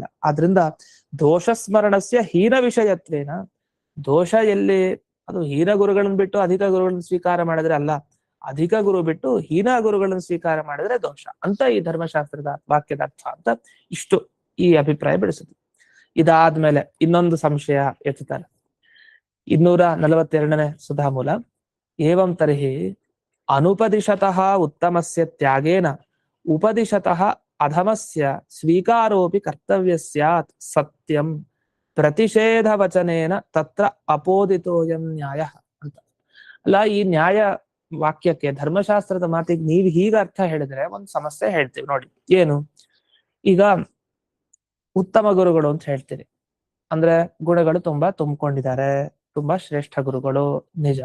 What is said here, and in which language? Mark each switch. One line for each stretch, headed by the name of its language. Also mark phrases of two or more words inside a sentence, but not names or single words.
Kannada: ಆದ್ರಿಂದ
Sanskrit: ದೋಷ ಸ್ಮರಣಸ್ಯ ಹೀನ ವಿಷಯತ್ವೇನ,
Kannada: ದೋಷ ಎಲ್ಲಿ, ಅದು ಹೀನ ಗುರುಗಳನ್ನ ಬಿಟ್ಟು ಅಧಿಕ ಗುರುಗಳನ್ನ ಸ್ವೀಕಾರ ಮಾಡಿದ್ರೆ ಅಲ್ಲ, ಅಧಿಕ ಗುರು ಬಿಟ್ಟು ಹೀನ ಗುರುಗಳನ್ನು ಸ್ವೀಕಾರ ಮಾಡಿದ್ರೆ ದೋಷ ಅಂತ ಈ ಧರ್ಮಶಾಸ್ತ್ರದ ವಾಕ್ಯದ ಅರ್ಥ ಅಂತ ಇಷ್ಟು ಈ ಅಭಿಪ್ರಾಯ ಬೆಳೆಸುತ್ತೆ. ಇದಾದ್ಮೇಲೆ ಇನ್ನೊಂದು ಸಂಶಯ ಎತ್ತುತ್ತಾರೆ 242ನೇ ಸುಧಾಮೂಲ.
Sanskrit: ಏವಂ ತರ್ಹಿ ಅನುಪದಿಶತಃ ಉತ್ತಮಸ್ಯ ತ್ಯಾಗೇನ ಉಪದಿಶತಃ ಅಧಮಸ್ಯ ಸ್ವೀಕಾರೋಪಿ ಕರ್ತವ್ಯ ಸ್ಯಾತ್ ಸತ್ಯಂ ಪ್ರತಿಷೇಧ ವಚನೇನ ತತ್ರ ಅಪೋದಿತೋಯಂ ನ್ಯಾಯ ಅಂತ.
Kannada: ಅಲ್ಲ, ಈ ನ್ಯಾಯ ವಾಕ್ಯಕ್ಕೆ, ಧರ್ಮಶಾಸ್ತ್ರದ ಮಾತಿಗೆ ನೀವು ಹೀಗ ಅರ್ಥ ಹೇಳಿದ್ರೆ ಒಂದು ಸಮಸ್ಯೆ ಹೇಳ್ತೀವಿ ನೋಡಿ. ಏನು? ಈಗ ಉತ್ತಮ ಗುರುಗಳು ಅಂತ ಹೇಳ್ತೀರಿ ಅಂದ್ರೆ ಗುಣಗಳು ತುಂಬಾ ತುಂಬಿಕೊಂಡಿದ್ದಾರೆ, ತುಂಬಾ ಶ್ರೇಷ್ಠ ಗುರುಗಳು ನಿಜ.